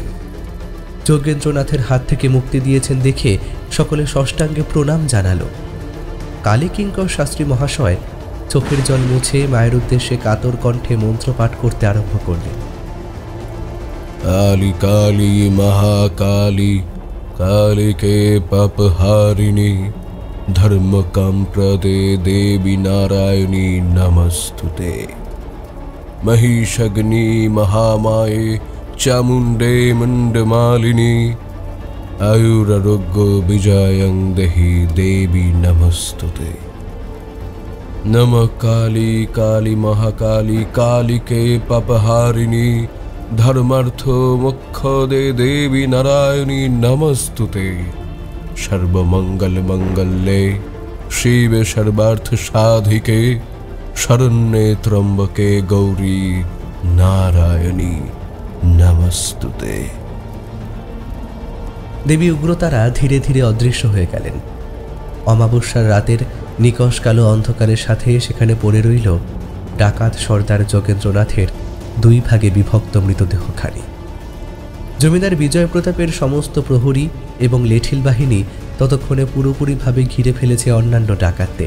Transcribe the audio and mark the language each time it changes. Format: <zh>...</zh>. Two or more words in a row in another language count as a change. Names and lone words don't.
<bn>যোগেন্দ্রনাথের হাত থেকে মুক্তি দিয়েছেন দেখে সকলে ষষ্ঠাঙ্গে প্রণাম জানালো। কালীকিঙ্কর শাস্ত্রী মহাশয় চোখের জল মুছে মায়ের উদ্দেশ্যে কাতর কণ্ঠে মন্ত্রপাঠ করতে আরম্ভ করলেন।</bn> <sa>কালী কালী মহাকালী, কালীকে পাপহারিণী, धर्मकाम्प्रदे देवी नारायणी नमस्तुते। महिषग्नि महामाये चामुण्डे मुण्डमालिनी आयुरारोग्य विजयं देहि देवी नमस्तुते। नमः काली काली महाकाली कालिके पापहारिणी धर्मार्थ मोक्षदे देवी नारायणी नमस्तुते। सर्वमंगल मंगल्ये शिवे सर्वार्थ साधिके शरण्ये त्र्यंबके गौरी नारायणी नमस्तुते।</sa> <bn>দেবী উগ্রতারা ধীরে ধীরে অদৃশ্য হয়ে গেলেন। অমাবস্যার রাতের নিকষ কালো অন্ধকারের সাথে সেখানে পড়ে রইল ডাকাত সর্দার যোগেন্দ্রনাথের 2 ভাগে বিভক্ত মৃতদেহখানি। জমিদার বিজয় প্রতাপের সমস্ত প্রহরী এবং লেঠিল বাহিনী ততক্ষণে পুরোপুরিভাবে ঘিরে ফেলেছে অন্যান্য ডাকাতদের।</bn>